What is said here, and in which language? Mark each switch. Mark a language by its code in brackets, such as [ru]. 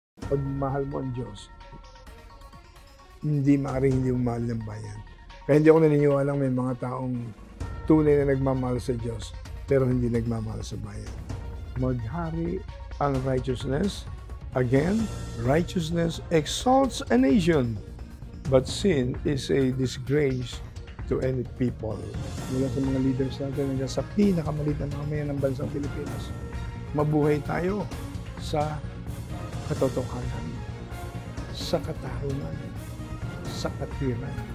[tl] Pag mahal mo ang Diyos, hindi maaaring hindi mo mahal ng bayan. Kaya hindi ako naniniwalang may mga taong tunay na nagmamahal sa Diyos pero hindi nagmamahal sa bayan. Maghari ang righteousness. [en] Again, righteousness exalts a nation, but sin is a disgrace to any people. [tl] Mula sa mga leaders natin hanggang sa pinakamaliit na mamayan ng bansang Pilipinas, mabuhay tayo sa katotohanan, sa katarungan, sa katiran.